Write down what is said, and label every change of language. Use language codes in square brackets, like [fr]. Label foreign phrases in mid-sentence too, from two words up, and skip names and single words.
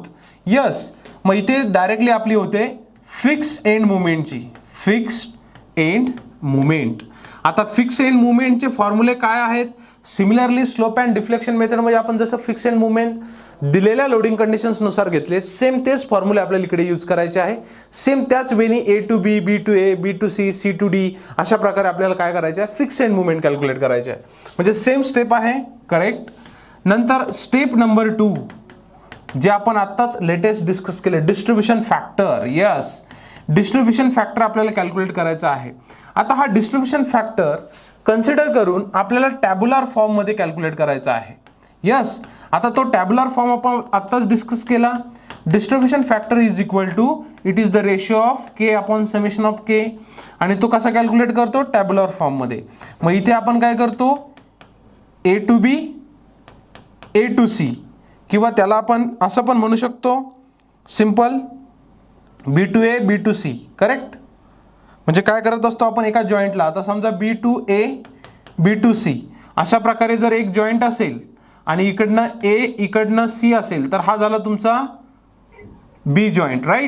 [mr] यस, मग इथे डायरेक्टली आपली होते [en] fix end movementची, fixed end movement. [mr] आता [en] fix end movementचे [mr] फॉर्म्युले काय आहेत? सिमिलरली [en] slope and deflection methodमध्ये [mr] आपण जसं फिक्स एंड मुवमेंट दिलेल्या [en] loading conditionsनुसार [mr] घेतले, सेम तेच फॉर्म्युले आपल्याला इकडे यूज करायचे आहे. सेम त्याच वेळी [en] A to B, B to A, B to C, C to D [mr] अशा प्रकारे आपल्याला काय करायचं आहे? [en] fix end movement calculate [mr] करायचे आहे. म्हणजे [en] same step [mr] आहे, करेक्ट. नंतर [en] step number 2 [mr] जे आपण आत्ताच [en] latest discuss [mr] केले, [en] distribution factor. [mr] यस, [en] distribution factor [mr] आपल्याला कॅल्क्युलेट करायचा आहे. आता हा [en] distribution factor consider [mr] करून आपल्याला [en] tabular formमध्ये calculate [mr] करायचा आहे. यस, आता तो [en] tabular form [mr] आपण आत्ताच डिस्कस केला. [en] Distribution factor is equal to it is the ratio of K upon summation of K. [mr] आणि तो कसा कॅल्क्युलेट करतो? [en] tabular formमध्ये. [mr] मग इथे आपण काय करतो? [en] A to B, A to C, [mr] किंवा त्याला आपण असं पण म्हणू शकतो [en] simple B to A, B to C, correct. [mr] म्हणजे काय करत असतो आपण एका जॉईंटला, आता समजा [en] B to A, B to C [mr] अशा प्रकारे जर एक जॉईंट असेल आणि इकडनं A इकडनं C असेल, तर हा झाला तुमचा [en] B joint, right.